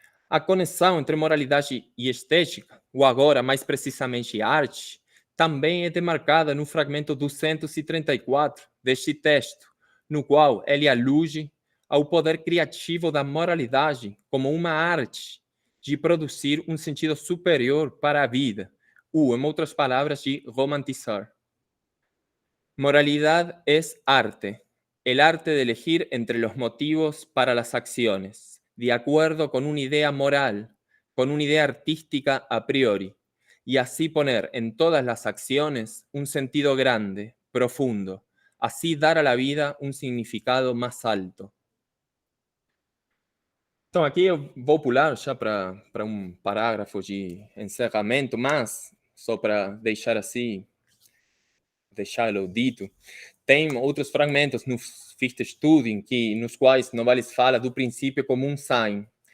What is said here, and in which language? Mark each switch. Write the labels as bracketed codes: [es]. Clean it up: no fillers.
[pt] A conexão entre moralidade e estética, ou agora mais precisamente arte, também é demarcada no fragmento 234 deste texto, no qual ele alude ao poder criativo da moralidade como uma arte de produzir um sentido superior para a vida, ou, em outras palavras, de romantizar. Moralidade é arte, [es] el arte de elegir [pt] entre os motivos para as [es] acciones, de acuerdo con una idea moral, con una idea artística a priori, y así poner en todas las acciones un sentido grande, profundo, así dar a la vida un significado más alto. [pt] Então, aqui eu vou pular já para parágrafo de encerramento, mas só para deixar assim, deixá-lo dito, tem outros fragmentos no Fichte-Studien nos quais Novalis fala do princípio como um sign.